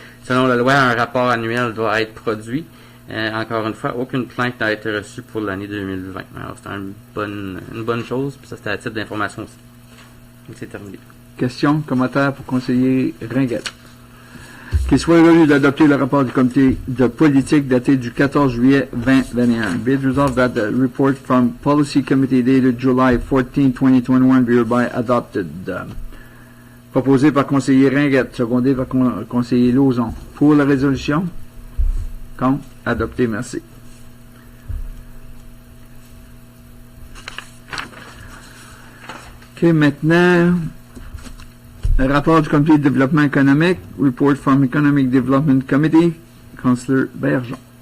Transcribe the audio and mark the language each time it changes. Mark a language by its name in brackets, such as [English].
[French] Selon la loi, un rapport annuel doit être produit. Encore une fois, aucune plainte n'a été reçue pour l'année 2020. Alors, c'est une bonne chose, puis ça, c'était à titre d'information aussi. Donc, c'est terminé. Question, commentaire pour conseiller Ringuette. Qu'il soit résolu d'adopter le rapport du comité de politique daté du 14 juillet 2021. [English] Be it resolved that the report from Policy Committee dated July 14, 2021 be hereby adopted. [French] Proposé par conseiller Ringuette, secondé par conseiller Lauzon. Pour la résolution? Contre? Adopté, merci. OK, maintenant, le rapport du comité de développement économique, report from Economic Development Committee, Councillor Bergeon.